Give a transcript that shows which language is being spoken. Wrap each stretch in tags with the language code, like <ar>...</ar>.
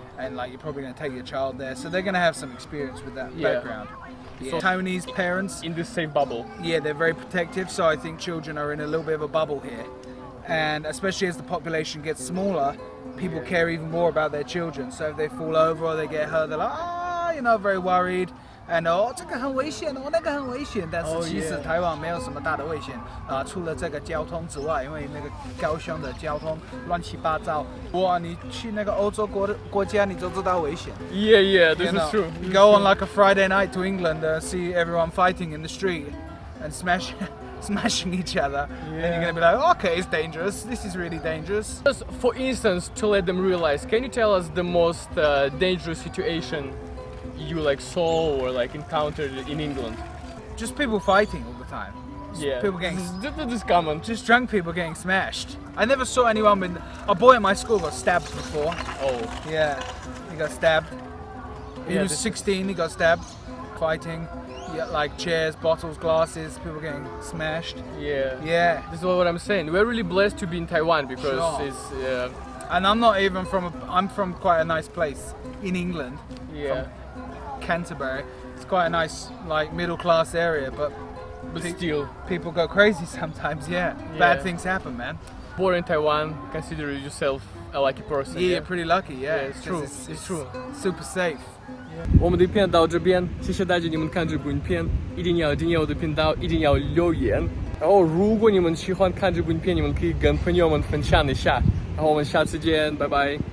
<en>And like, you're probably gonna take your child there, so they're gonna have some experience with that background. Yeah. So Taiwanese parents, in the same bubble. yeah, they're very protective. So I think children are in a little bit of a bubble here, and especially as the population gets smaller, people care even more about their children. So if they fall over or they get hurt, they're like, very worried. And</en> <zh>这个很危险哦，那个很危险。但是其实台湾没有什么大的危险除了这个交通之外，因为那个高雄的交通乱七八糟。哇，你去那个欧洲国家，你就知道危险。</zh> <en>Yeah, this is true. You go on like a Friday night to England, see everyone fighting in the street and smashing each other, and you're gonna be like, okay, it's dangerous. This is really dangerous. Just for instance, to let them realize, can you tell us the most dangerous situation you like saw or like encountered in England? Just people fighting all the time. Yeah, people getting this is common. Just drunk people getting smashed. I never saw anyone with a boy at my school got stabbed before. Oh, Yeah, he got stabbed. He Yeah, was 16. He got stabbed. Fighting. Yeah, like chairs, bottles, glasses. People getting smashed. yeah. Yeah. This is what I'm saying. We're really blessed to be in Taiwan because Sure. it's And I'm not even I'm from quite a nice place in England. yeah. Canterbury. It's quite a nice like middle class area, but Still, people go crazy sometimes. Yeah. Bad things happen, man. born in Taiwan, consider yourself a lucky person. Yeah, pretty lucky. Yeah, it's true. It's true. Super safe.</en> <zh>我们的影片到这边，谢谢大家你们看这部影片，一定要订阅我的频道，一定要留言。然后如果你们喜欢看这部影片，你们可以跟朋友们分享一下。然后我们下次见，拜拜。</zh>